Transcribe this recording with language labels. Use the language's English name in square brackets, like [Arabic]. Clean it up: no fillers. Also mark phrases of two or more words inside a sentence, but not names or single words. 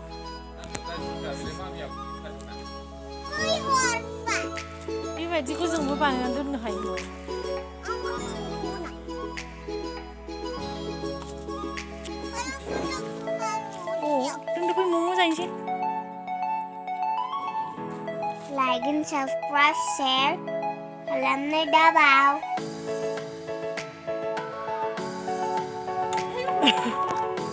[Bodo] बेबायदिखौ जोंबो बानायनानै दोननो हायो दोनदो फै मम' जाहैनोसै [English] Like and subscribe share [Bodo] खालामनो दाबाव